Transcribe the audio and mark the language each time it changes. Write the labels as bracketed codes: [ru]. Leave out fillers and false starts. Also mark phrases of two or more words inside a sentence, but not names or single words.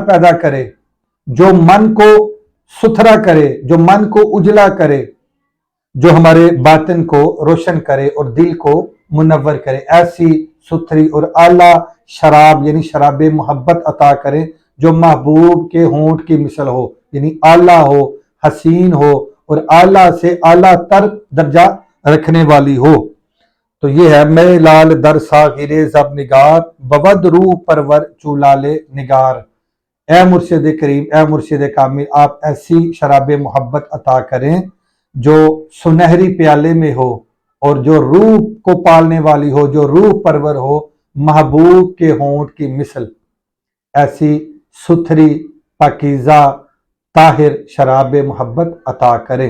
[ur] پیدا کرے، جو من کو ستھرا کرے، جو من کو اجلا کرے، جو ہمارے باطن کو روشن کرے اور دل کو منور کرے، ایسی ستھری اور اعلیٰ شراب یعنی شراب محبت عطا کریں جو محبوب کے ہونٹ کی مثل ہو، یعنی اعلیٰ ہو، حسین ہو، اور اعلیٰ سے اعلیٰ تر درجہ رکھنے والی ہو۔ [fa] تو یہ ہے میں لال در ساغر زب نگار، بود روح پرور چولال نگار۔ [ur] اے مرشد کریم، اے مرشد کامل، آپ ایسی شراب محبت عطا کریں جو سنہری پیالے میں ہو اور جو روح کو پالنے والی ہو، جو روح پرور ہو، محبوب کے ہونٹ کی مثل، ایسی ستھری، پاکیزہ، طاہر شراب محبت عطا کریں۔